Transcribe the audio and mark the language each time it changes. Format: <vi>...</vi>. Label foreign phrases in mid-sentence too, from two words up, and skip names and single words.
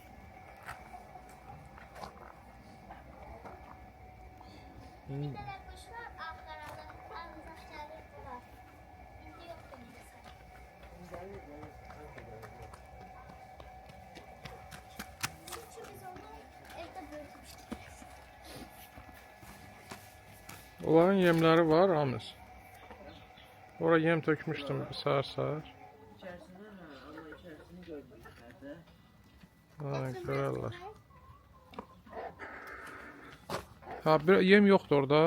<tr>Bir tane kuş var Ankara'da. Ankara'da var. Şimdi yok benim. Çünkü biz onu evde büyütmüştük.</tr> <az>Onların yemləri var, Ramiz. Ora yem tökmüşdüm səhər-səhər. İçərisində amma içərisini görmürlər də. Ha, görərlər. Ha, bir yem yoxdur orada.</az>